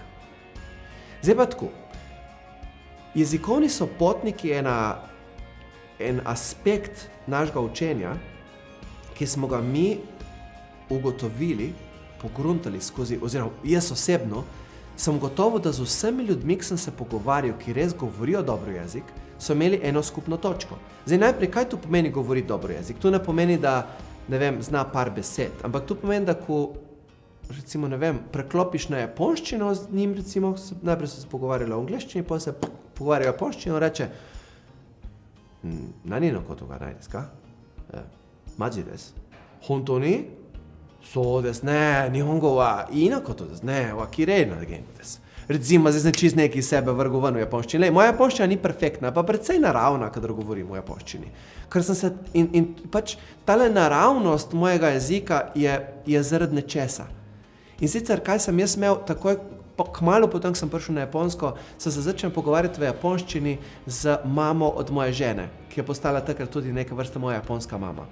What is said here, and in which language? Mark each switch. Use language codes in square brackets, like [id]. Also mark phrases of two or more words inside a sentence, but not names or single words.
[sl] Zdaj pa tako, jezikovni sopotnik je en aspekt našega učenja, ki smo ga mi ugotovili, pogruntali skozi, oziroma jaz osebno, sem gotovo, da z vsemi ljudmi, ki sem se pogovarjal, ki res govorijo dobro jezik, so imeli eno skupno točko. Zdaj najprej, kaj to pomeni govoriti dobro jezik? To ne pomeni, da, ne vem, zna par besed, ampak to pomeni, da ko, recimo, ne vem, preklopiš na japonščino z njim, recimo, najprej so se pogovarjali o angleščini, pa se pogovarjajo o japonščino, reče, [ja] 何のことがないですか? マジです。本当に? そうですね。日本語はいいなことですね。綺麗な言語です。 [sl] Recimo, zdaj sem čist nekaj iz sebe vrgel ven v japonščini. Moja japonščina ni perfektna, pa precej naravna, kadar govorim v japonščini. Ker sem se, in pač tale naravnost mojega jezika je zaradi nečesa. In sicer, kaj sem jaz imel takoj, kmalu potem, ko sem prišel na Japonsko, sem se začel pogovarjati v japonščini z mamo od moje žene, ki je postala takrat tudi neka vrsta moja japonska mama.